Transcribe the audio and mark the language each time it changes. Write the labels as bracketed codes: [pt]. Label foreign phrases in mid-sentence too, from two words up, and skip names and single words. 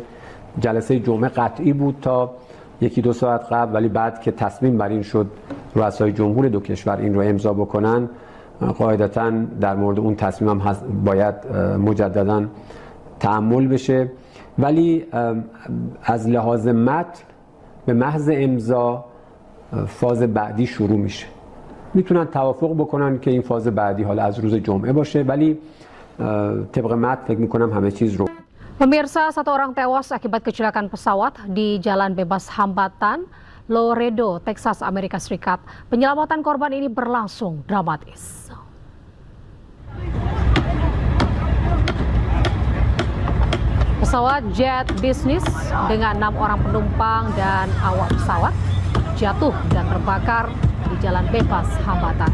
[fa] جلسه جمعه قطعی بود تا یکی دو ساعت قبل، ولی بعد که تصمیم بر این شد رؤسای جمهور دو کشور این رو امضا بکنن، قاعدتاً در مورد اون تصمیم هم باید مجدداً تأمل بشه. ولی از لحاظ متن به محض امضا فاز بعدی شروع میشه. میتونن توافق بکنن که این فاز بعدی حالا از روز جمعه باشه، ولی طبق متن فکر میکنم همه چیز رو. [id] Pemirsa, satu orang tewas akibat kecelakaan pesawat di Jalan Bebas Hambatan, Laredo, Texas, Amerika Serikat. Penyelamatan korban ini berlangsung dramatis. Pesawat jet bisnis dengan 6 orang penumpang dan awak pesawat jatuh dan terbakar di Jalan Bebas Hambatan.